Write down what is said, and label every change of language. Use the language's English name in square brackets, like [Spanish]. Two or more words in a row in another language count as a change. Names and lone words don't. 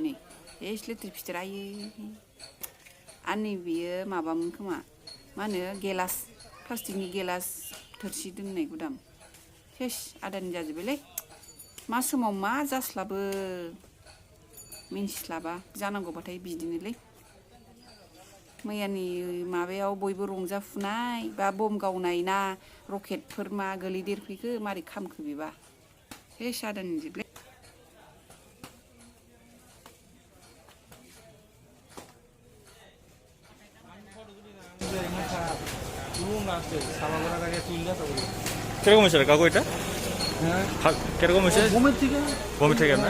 [Bodo] नै एस लेथेर फिथेर आयै आरो नैबेयो माबामोन खोमा मा होनो गेलास प्लास्टिकनि गेलास थोरसि दोननाय गुदाम सेस आदानि जाजोब्बायलै मा समाव मा जास्लाबो मिन्थिस्लाबा जानांगौबाथाय बिदिनोलै मैयानि माबायाव बयबो रंजाफुनाय बा बम गावनाय ना रकेटफोर मा गोलैदेरफैखो मारै खामखो बेबा सेस आदानि जोबलै [Bangla] কিরকম হয়েছে কাকু এটা কিরকম হয়েছে বোমের থেকে না